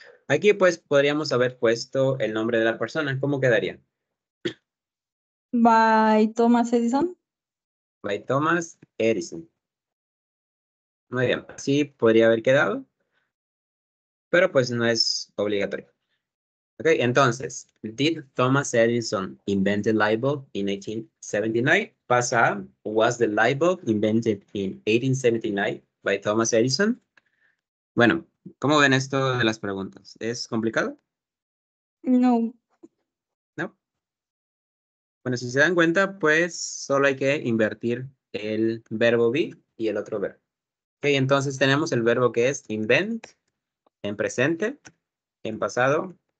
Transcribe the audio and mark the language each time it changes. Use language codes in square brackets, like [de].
[es] Aquí pues podríamos haber puesto el nombre de la persona. ¿Cómo quedaría? [en] By Thomas Edison. By Thomas Edison. [es] Muy bien. Así podría haber quedado, pero pues no es obligatorio. Ok, entonces, [en] did Thomas Edison invent the light bulb in 1879? [es] Pasa a, [en] was the light bulb invented in 1879 by Thomas Edison? [es] Bueno, ¿cómo ven esto de las preguntas? ¿Es complicado? No. ¿No? Bueno, si se dan cuenta, pues solo hay que invertir el verbo be y el otro verbo. Ok, entonces tenemos el verbo que es invent en presente, en pasado.